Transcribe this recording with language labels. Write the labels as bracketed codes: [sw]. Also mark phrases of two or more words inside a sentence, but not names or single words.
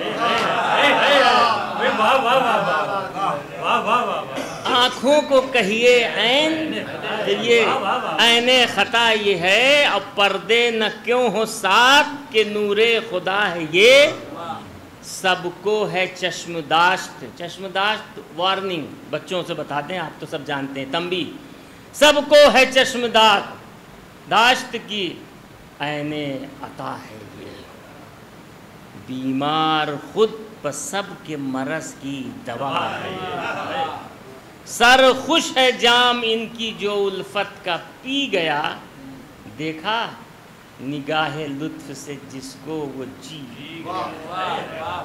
[ur] آنکھوں کو کہیے عین تو یہ عین خطا یہ ہے. اب پردے نہ کیوں ہو ساتھ کہ نور خدا ہے یہ. سب کو ہے چشم داشت. چشم داشت وارننگ بچوں سے بتاتے ہیں, آپ تو سب جانتے ہیں. تنبیہ, سب کو ہے چشم داشت کی عین عطا ہے یہ. بیمار خود پر سب کے مرض کی دوا ہے. سر خوش ہے جام ان کی جو الفت کا پی گیا. دیکھا نگاہ لطف سے جس کو وہ جی گیا.